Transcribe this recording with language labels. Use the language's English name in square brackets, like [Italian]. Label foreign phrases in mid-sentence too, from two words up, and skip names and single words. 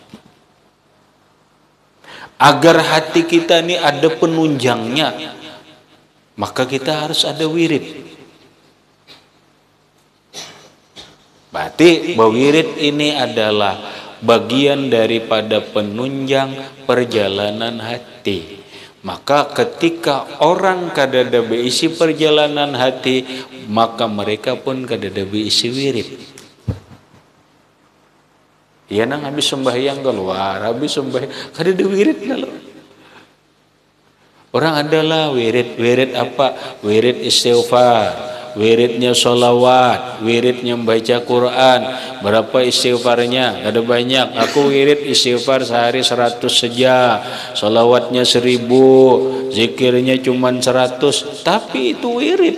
[Indonesian] Agar hati kita ini ada penunjangnya, maka kita harus ada wirid. Berarti bahwa wirid ini adalah bagian daripada penunjang perjalanan hati. Maka ketika orang kadada beisi perjalanan hati, maka mereka pun kadada beisi wirid. [Banjar] Ya nang habis sembahyang keluar, habis sembahyang kadada wirid kalau. [Indonesian] Orang adalah wirid apa? Wirid istighfar, wiridnya sholawat, wiridnya membaca Quran. Berapa istighfarnya? Ada banyak. Aku wirid istighfar sehari 100 saja, sholawatnya 1000, zikirnya cuma 100, tapi itu wirid.